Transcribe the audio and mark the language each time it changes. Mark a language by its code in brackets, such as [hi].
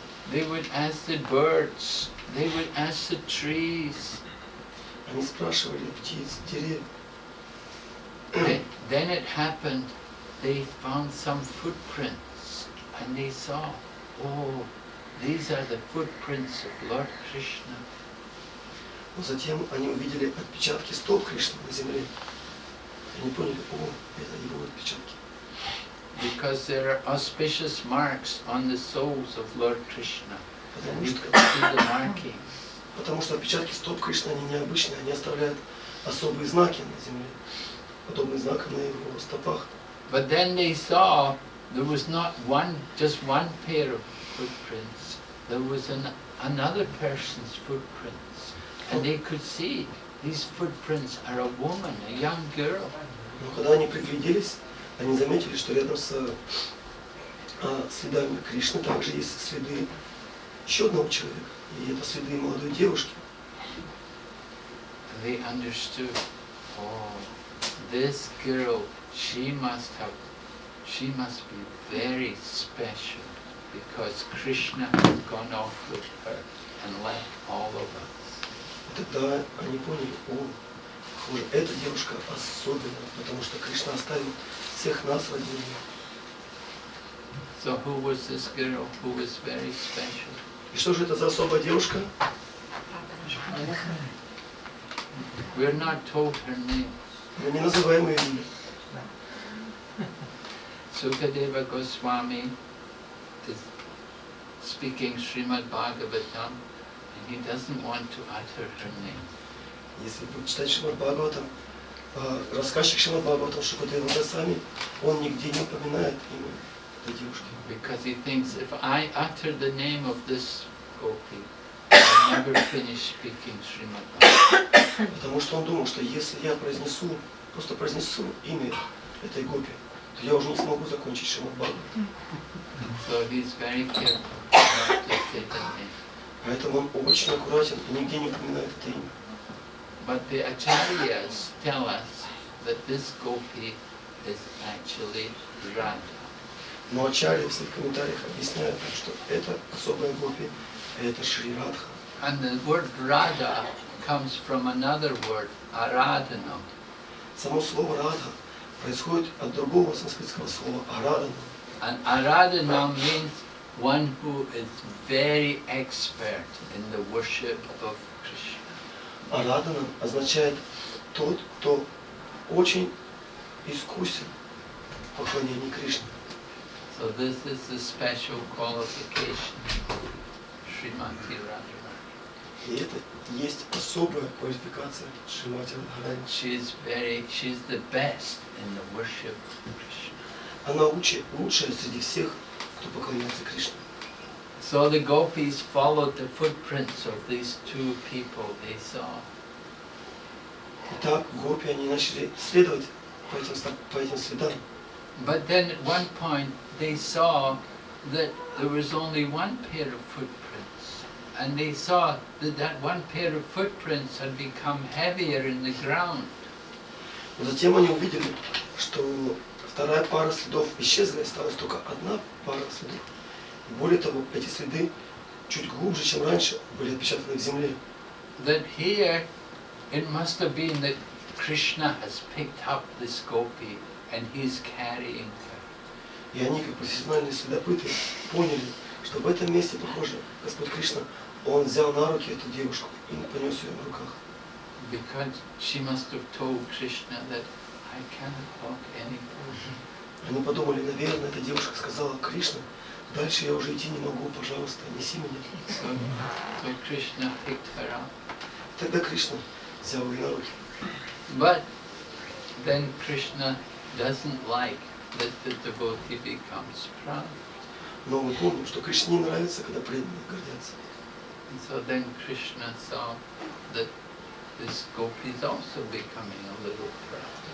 [en] They would ask the birds, they would ask the trees. [ru] Они спрашивали птиц, деревьев. [en] Then it happened, they found some footprints and they saw, oh, these are the footprints of Lord Krishna. [ru] Но затем они увидели отпечатки стоп Кришны на земле. Они поняли, о, это его отпечатки. [en] Because there are auspicious marks on the soles of Lord Krishna. [ru] Потому [en] You [ru] что, [en] can see the markings. [ru] потому что отпечатки стоп Кришны, они необычные, они оставляют особые знаки на земле, подобные знакам на его стопах. [en] But then they saw there was not just one pair of footprints. There was another person's footprints. And they could see these footprints are a woman, a young girl. [ru] Но когда они пригляделись, они заметили, что рядом с следами Кришны также есть следы еще одного человека. И это следы молодой девушки. [en] And they understood, oh, this girl, she must be very special because Krishna has gone off with her and left all of us. [ru] И тогда они поняли, о, похоже, эта девушка особенная, потому что Кришна оставил всех нас ради нее. [en] So who was this girl who was very special? [ru] И что же это за особая девушка? [en] We're not told her name. [ru] Мы не называем ее имя. [en] Sukadeva Goswami is speaking Srimad Bhagavatam and he doesn't want to utter her name. [ru] Если вы читаете Шримад Бхагаватам, рассказчик Шримад Бхагаватам Шукадева Госвами, он нигде не упоминает имя этой девушки. [en] Because he thinks if I utter the name of this gopi, I'll never finish speaking Srimad Bhagavatam. [ru] Потому что он думал, что если я просто произнесу имя этой гопи, то я уже не смогу закончить Шримад Бхагаватам. [en] So he's very careful not to say the name. [ru] Поэтому он очень аккуратен и нигде не упоминает это имя. [en] But the acharyas tell us that this gopi is actually Radha. [ru] Но ачарьи в своих комментариях объясняют, что это особая гопи, это Шри Радха. [en] And the word Radha comes from another word, Aradhana. [ru] Само слово Радха происходит от другого санскритского слова Арадана. [en] And Aradhana means one who is very expert in the worship of Krishna. [ru] Арадана означает тот, кто очень искусен в поклонении Кришне. [en] So this is the special qualification of Srimati Radharani. [ru] И это есть особая квалификация Шримати Радхарани. [en] She's the best in the worship of Krishna. [ru] Она лучшая среди всех, кто поклоняется Кришне. [en] So the gopis followed the footprints of these two people they saw. [ru] Итак, гопи, они начали следовать по этим следам. [en] But then at one point they saw that there was only one pair of footprints And they saw that that one pair of footprints had become heavier in the ground. [ru] Но затем они увидели, что вторая пара следов исчезла, и осталась только одна пара следов. И более того, эти следы чуть глубже, чем раньше, были отпечатаны в земле. [en] That here it must have been that Krishna has picked up this gopi and he's carrying her. [ru] И они, как профессиональные следопыты, поняли, что в этом месте, похоже, Господь Кришна, Он взял на руки эту девушку и понес ее на руках. [en] Because she must have told Krishna that I cannot walk anymore. [ru] Они подумали, наверное, эта девушка сказала: Кришна, дальше я уже идти не могу, пожалуйста, неси меня. [en] So Krishna picked her up. [ru] Тогда Кришна взял ее на руки. [en] But then Krishna doesn't like that the devotee becomes proud. [ru] Но мы помним, что Кришне не нравится, когда преданные гордятся. [en] And so then Krishna saw that this gopi is also becoming a little proud.